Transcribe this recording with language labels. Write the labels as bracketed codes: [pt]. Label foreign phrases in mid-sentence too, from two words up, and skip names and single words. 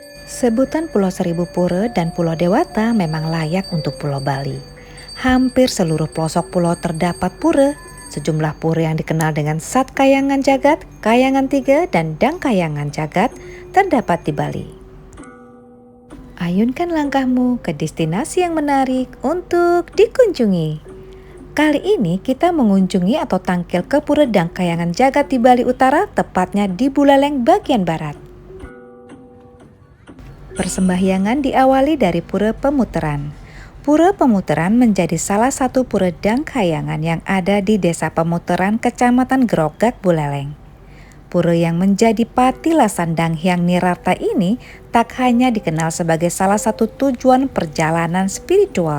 [id] Sebutan Pulau Seribu Pura dan Pulau Dewata memang layak untuk Pulau Bali. Hampir seluruh pelosok pulau terdapat pura. Sejumlah pura yang dikenal dengan Sat Kayangan Jagat, Kayangan Tiga, dan Dang Kayangan Jagat terdapat di Bali. Ayunkan langkahmu ke destinasi yang menarik untuk dikunjungi. Kali ini kita mengunjungi atau tangkil ke Pura Dang Kayangan Jagat di Bali Utara, tepatnya di Buleleng bagian barat. Persembahyangan diawali dari Pura Pemuteran. Pura Pemuteran menjadi salah satu pura Dang Kayangan yang ada di Desa Pemuteran, Kecamatan Grogak, Buleleng. Pura yang menjadi patilasan Dang Hyang Nirarta ini tak hanya dikenal sebagai salah satu tujuan perjalanan spiritual.